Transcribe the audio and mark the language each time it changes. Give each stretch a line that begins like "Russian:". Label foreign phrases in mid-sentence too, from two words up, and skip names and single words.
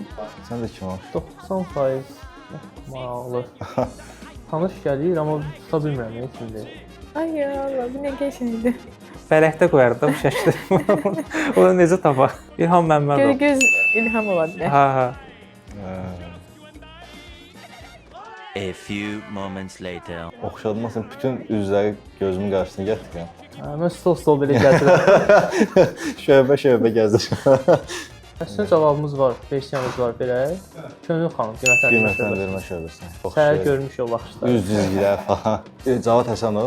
Azerbaijani: Sən də kim ol? 90% maraqlı. Tanış gəlir, amma tuta bilmirəm kimdir. Ay
Arabic: ya Allah,
Azerbaijani: bu nə qəşəngdir. Fələkdə qoyardı bu şəkli. Onu necə tapaq? İlham Məmmədov. Göz İlham ola bilər. Ha.
English: A few moments later.
Azerbaijani: Oxşadmasın, bütün üzləri gözümün qarşısına gətirirəm. Mən stol belə gətirirəm. Şöbə gəzdirirəm. Sizin cavabımız var, versiyamız var belə. Könül xanım, Qiymətləndirmə şöbəsi. Səhər görmüş o baxışlar. Üz cizgilər falan. Cavad Həsənov.